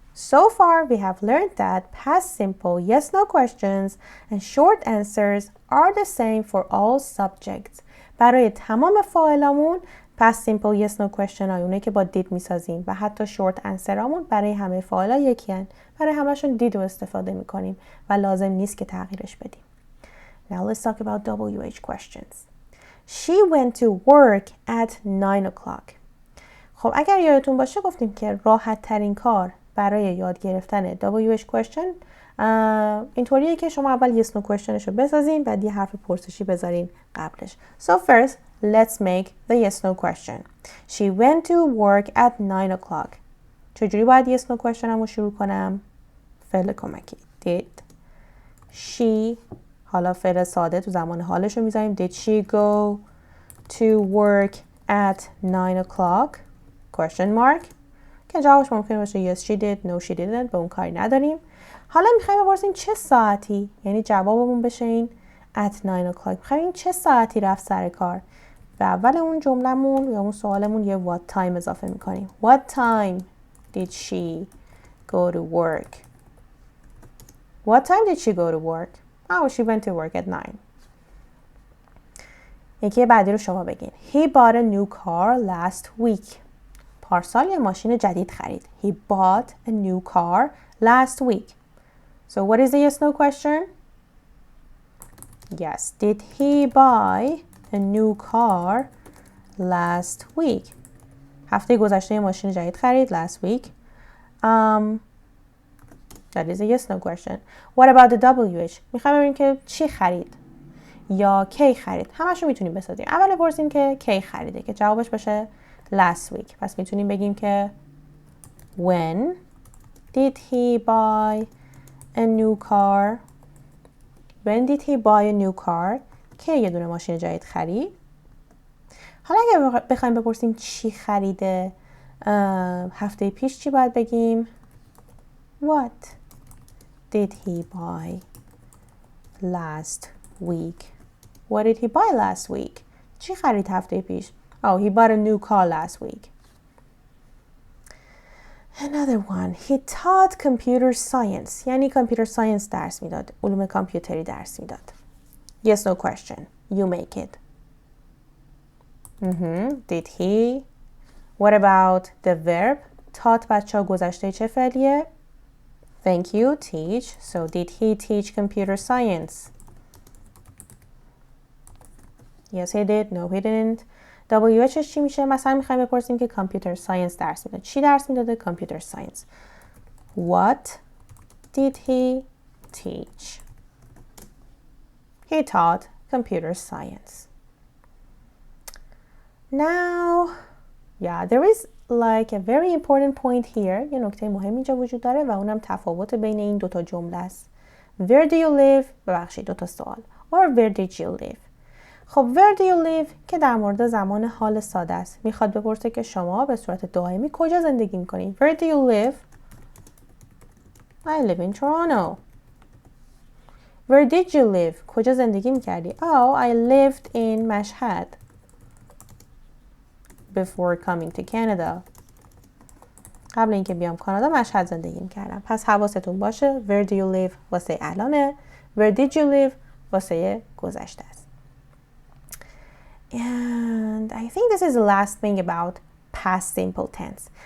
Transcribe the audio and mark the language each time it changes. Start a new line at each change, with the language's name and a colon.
English: So far we have learned that past simple yes/no questions and short answers are the same for all subjects.
Persian: برای تمام فاعلامون past simple yes/no question اونه که با did میسازیم و حتی short answer همون برای همه فاعلا یکی هن. برای همشون did رو استفاده میکنیم و لازم نیست که تغییرش بدیم.
English: Now let's talk about WH questions. She went to work at 9 o'clock.
Persian: خب اگر یادتون باشه گفتیم که راحت ترین کار برای یاد گرفتن WH question اینطوریه که شما اول yes no questionش رو بسازین بعد یه حرف پرسشی بذارین قبلش.
English: So first, let's make the yes no question. She went to work at 9 o'clock.
Persian: چجوری باید yes no question رو شروع کنم؟ فعل کمکی.
English: Did she،
Persian: حالا فعل ساده تو زمان حالش رو میذاریم.
English: Did she go to work at 9 o'clock? Question mark.
Persian: که جوابش ممکنه باشه
English: yes she did, no she didn't.
Persian: به اون کاری نداریم. حالا میخوایم بپرسیم چه ساعتی، یعنی جوابمون بشه این at 9 o'clock. میخوایم چه ساعتی رفت سر کار. به اول اون جملمون یا اون سوالمون یه
English: what time
Persian: اضافه میکنیم.
English: What time did she go to work? What time did she go to work? Oh, she went to work at 9.
Persian: یکی بعدی رو شما بگین.
English: He bought a new car last week.
Persian: پارسال یه ماشین جدید خرید.
English: He bought a new car last week. So what is the yes no question? Yes, did he buy a new car last week?
Persian: هفته گذشته یه ماشین جدید خرید
English: last week. That is a yes no question. What about the WH?
Persian: میخوایم ببینیم که چی خرید یا کی خرید. همشو میتونیم بسازیم. اول بپرسیم که کی خریده که جوابش باشه last week. پس میتونیم بگیم که
English: when did he buy a new car? When did he buy a new car?
Persian: که یه دونه ماشین جدید خرید. حالا اگه بخوایم بپرسیم چی خریده هفته پیش چی باید بگیم؟
English: What did he buy last week? What did he buy last week?
Persian: چی خرید هفته پیش؟
English: Oh, he bought a new car last week. Another one. He taught computer science.
Persian: یعنی computer science درس میداد. علوم کامپیوتری درس میداد.
English: Yes, no question. You make it. Did he? What about the verb?
Persian: taught بچه گذشته چه فعلیه؟
English: Thank you, teach. So did he teach computer science? Yes, he did. No, he didn't.
Persian: WHش چی میشه؟ مثلا میخوایم بپرسیم که کامپیوتر ساینس درس میداد. چی درس میداده؟ کامپیوتر ساینس.
English: What did he teach? He taught computer science. Now, yeah, there is like a very important point here.
Persian: یه نکته مهم اینجا وجود داره و اونم تفاوت بین این دوتا جمله است.
English: Where do you live؟
Persian: ببخشید دوتا سوال.
English: Or where did you live؟
Persian: خب
English: where do you live
Persian: که در مورد زمان حال ساده است. میخواد بپرسه که شما به صورت دائمی کجا زندگی میکنید.
English: Where do you live? I live in Toronto. Where did you live?
Persian: کجا زندگی میکردی؟
English: Oh, I lived in Mashhad before coming to Canada.
Persian: قبل اینکه بیام کانادا مشهد زندگی میکردم. پس حواستون باشه
English: where do you live
Persian: واسه الانه.
English: Where did you live
Persian: واسه گذشته است.
English: And I think this is the last thing about past simple tense.